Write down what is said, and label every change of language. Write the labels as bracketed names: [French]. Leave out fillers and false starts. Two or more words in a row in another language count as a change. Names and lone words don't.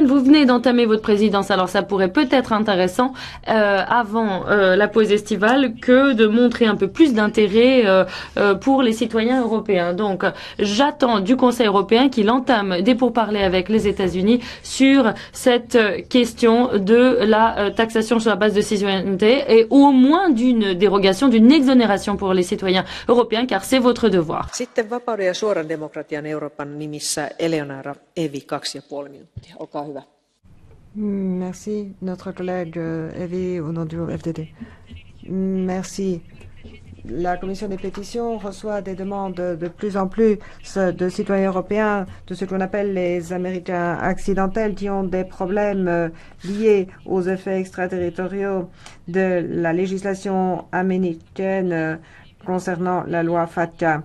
[French] Vous venez d'entamer votre présidence, alors ça pourrait peut-être intéressant avant la pause estivale que de montrer un peu plus d'intérêt pour les citoyens européens. Donc, j'attends du Conseil européen qu'il entame des pourparlers avec les États-Unis sur cette question de la taxation sur la base de citoyenneté et au moins d'une dérogation, d'une exonération pour les citoyens européens, car c'est votre devoir. [Finnish] Sitten vapauden ja suoran demokratian Euroopan nimissä Eleonora Evi. 2,5 minuuttia. Olkaa hyvä. [French] Merci, notre collègue Evie, au nom du FDD. Merci. La Commission des pétitions reçoit des demandes de plus en plus de citoyens européens, de ce qu'on appelle les Américains accidentels, qui ont des problèmes liés aux effets extraterritoriaux de la législation américaine concernant la loi FATCA.